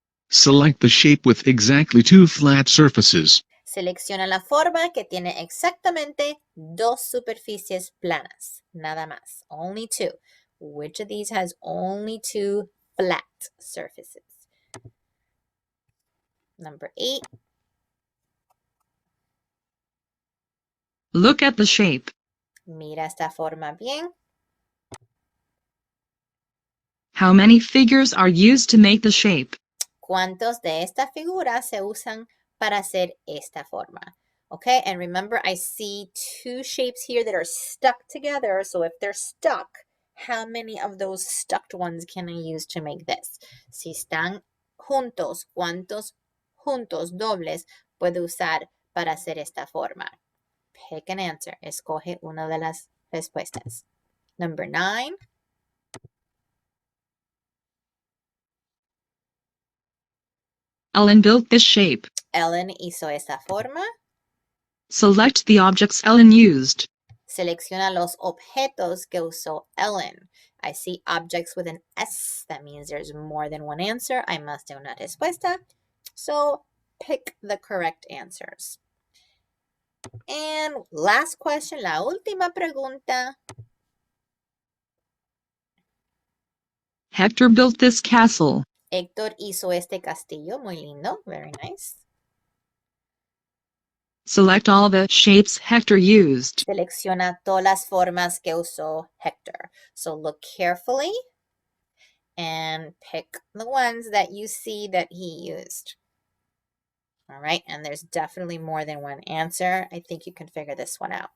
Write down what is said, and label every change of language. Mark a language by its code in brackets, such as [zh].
[en] Select the shape with exactly 2 flat surfaces. [es] Selecciona la forma que tiene exactamente 2 superficies planas. Nada más. Only 2. [en] Which of these has only 2 flat surfaces? Number 8. Look at the shape. [es] Mira esta forma bien. [en] How many figures are used to make the shape? [es] ¿Cuántos de estas figuras se usan para hacer esta forma? [en] Okay, and remember I see 2 shapes here that are stuck together. So if they're stuck, how many of those stucked ones can I use to make this? [es] Si están juntos, ¿cuántos juntos dobles puedo usar para hacer esta forma? Pick an answer. Escoge una de las respuestas. [en] Number 9. Ellen built this shape. [es] Ellen hizo esta forma. [en] Select the objects Ellen used. [es] Selecciona los objetos que usó Ellen. [en] I see objects with an S. That means there's more than one answer. [es] Hay más de una respuesta. [en] So pick the correct answers. And last question, la última pregunta. Hector built this castle. [es] Héctor hizo este castillo. Muy lindo. Very nice. [en] Select all the shapes Hector used. [es] Selecciona todas las formas que usó Hector. [en] So look carefully and pick the ones that you see that he used. All right, and there's definitely more than one answer. I think you can figure this one out.